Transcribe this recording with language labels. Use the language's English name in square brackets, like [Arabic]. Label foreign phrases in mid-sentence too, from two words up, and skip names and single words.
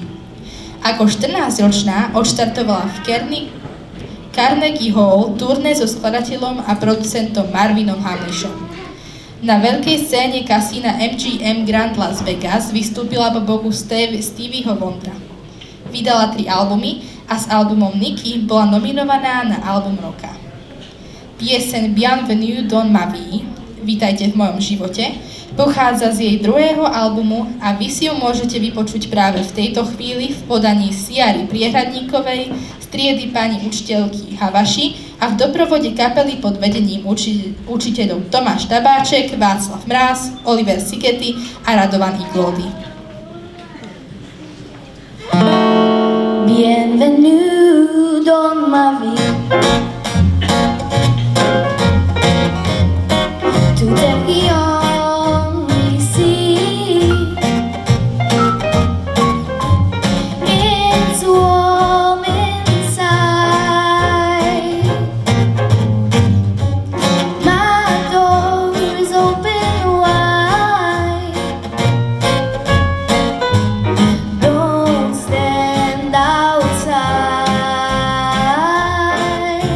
[Slovak] Ako 14-ročná odštartovala v Carnegie Hall turné so skladateľom a producentom Marvinom Hamlishom. Na veľkej scéne kasína MGM Grand Las Vegas vystúpila po boku Stevieho Wondera. Vydala 3 albumy a s albumom Niky bola nominovaná na album roka. Pieseň Bienvenue dans ma vie, Vítajte v mojom živote, pochádza z jej druhého albumu a vy si ju môžete vypočuť práve v tejto chvíli v podaní Siary Priehradníkovej z triedy pani učiteľky Havaši a v doprovode kapely pod vedením učiteľov Tomáš Tabáček, Václav Mráz, Oliver Sigeti a Radovan Iglody. [French] Bienvenue dans ma vie. Tout est brillant ici. [English] It's warm inside. My door is open wide. Don't stand outside.